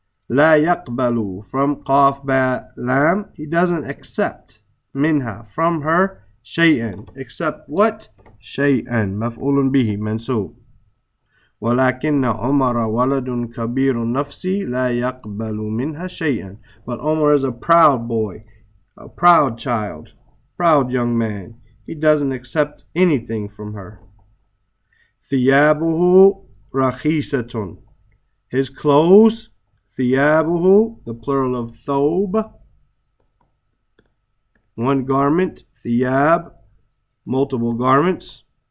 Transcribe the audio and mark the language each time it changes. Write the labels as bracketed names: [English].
[Arabic] لا يقبل [English] from [Arabic] قاف با lam. [English] He doesn't accept [Arabic] منها [English] from her [Arabic] شيئا. [English] Except what? [Arabic] شيئا مفعول به منصوب. ولكن عمر ولد كبير النفس لا يقبل منها شيئا. [English] But Omar is a proud boy, a proud child, proud young man. He doesn't accept anything from her. [Arabic] ثيابه رخيصة. [English] His clothes, [Arabic] ثيابه, [English] the plural of thob, one garment, [Arabic] ثياب, [English] multiple garments.